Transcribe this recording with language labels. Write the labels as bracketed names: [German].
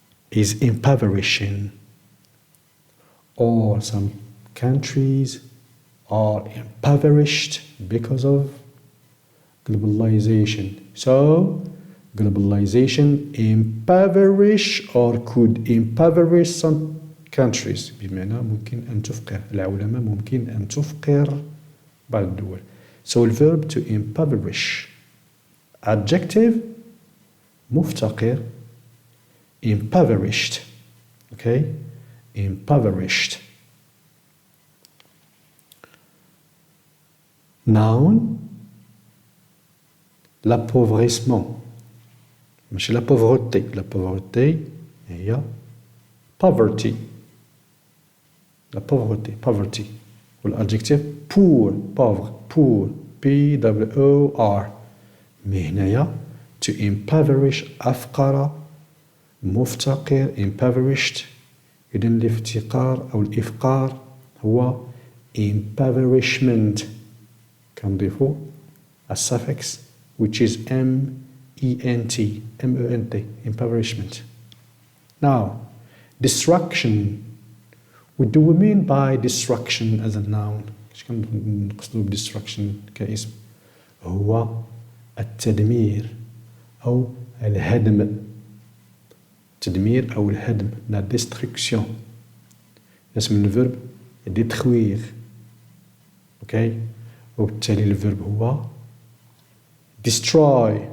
[English] is impoverishing or some countries are impoverished because of globalization. So, globalization impoverish or could impoverish some countries. [Arabic] بمعنى ممكن أن تفقر العولمة ممكن أن تفقر بعض الدول. [English] So, the verb to impoverish adjective [Arabic] مفتقر [English] impoverished okay impoverished noun [French] l'appauvrissement [Arabic] ماشي [French] la pauvreté [English] هي poverty la poverty والadjective poor pauvre poor P-O-U-R [Arabic] مي هنايا [English] to impoverish [Arabic] أفقر مفتقر impoverished إذن الافتقار أو الإفقار هو impoverishment كنضيفو الsuffix [English] which is M-E-N-T impoverishment. Now, destruction. What do we mean by destruction as a noun? [Arabic] ايش كنقصدو destruction كاسم؟ هو التدمير أو الهدم التدمير أو الهدم [French] la destruction [Arabic] اسم الفيرب [French] détruire [Arabic] okay وبالتالي الفيرب هو destroy